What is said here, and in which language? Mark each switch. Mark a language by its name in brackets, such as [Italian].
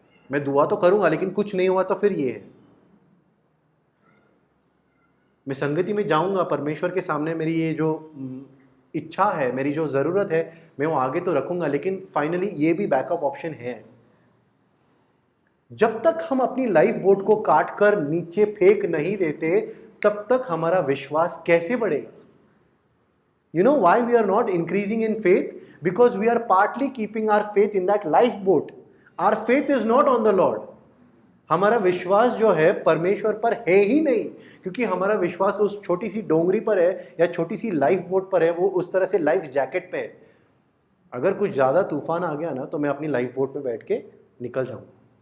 [Hindi] मैं दुआ तो करूंगा लेकिन कुछ नहीं हुआ तो फिर ये है, मैं संगति में जाऊंगा, परमेश्वर के सामने मेरी ये जो इच्छा है, मेरी जो ज़रूरत है, मैं वो आगे तो रखूंगा, लेकिन फाइनली ये भी बैकअप ऑप्शन है। जब तक हम अपनी लाइफ बोट को काट कर नीचे फेंक नहीं देते, तब तक हमारा विश्वास कैसे बढ़ेगा? [English] You know why we are not increasing in faith? Because we are partly keeping our faith in that lifeboat. Our faith is not on the Lord. [Hindi] हमारा विश्वास जो है परमेश्वर पर है ही नहीं, क्योंकि हमारा विश्वास उस छोटी सी डोंगरी पर है या छोटी सी लाइफ बोट पर है, वो उस तरह से लाइफ जैकेट पे है। अगर कुछ ज़्यादा तूफान आ गया ना, तो मैं अपनी लाइफ बोट में बैठ के निकल जाऊंगा।